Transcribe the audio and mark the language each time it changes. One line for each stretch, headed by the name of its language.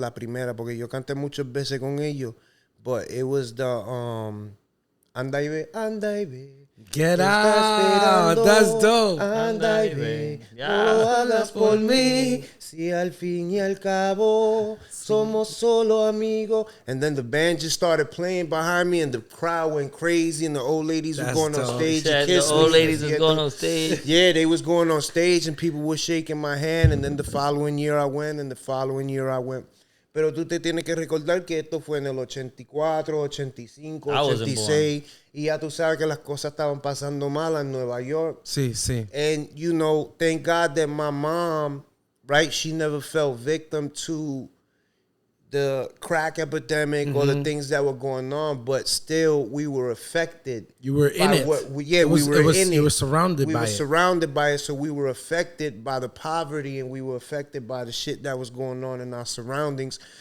Spanish: La primera, porque yo canté muchas veces con ellos,
English: but it was the
Spanish: Anda y ve.
English: Get out, that's dope.
Spanish: Anda y ve, no lo hagas por mí, si al fin y al cabo somos solo amigos.
English: And then the band just started playing behind me and the crowd went crazy and the old ladies were going on stage. The old ladies was going on stage. Yeah, they was going on stage and people were shaking my hand, and then the following year I went and the following year I went.
Spanish: Pero tú te tienes que recordar que esto fue en el 84, 85, 86. Y ya tú sabes que las cosas estaban pasando mal en Nueva York. Sí, sí.
English: And, thank God that my mom, right, she never fell victim to the crack epidemic or the things that were going on, but still we were affected. You were in it. We were in it. You were surrounded by it. We were surrounded by it, so we were affected by the poverty and we were affected by the shit that was going on in our surroundings.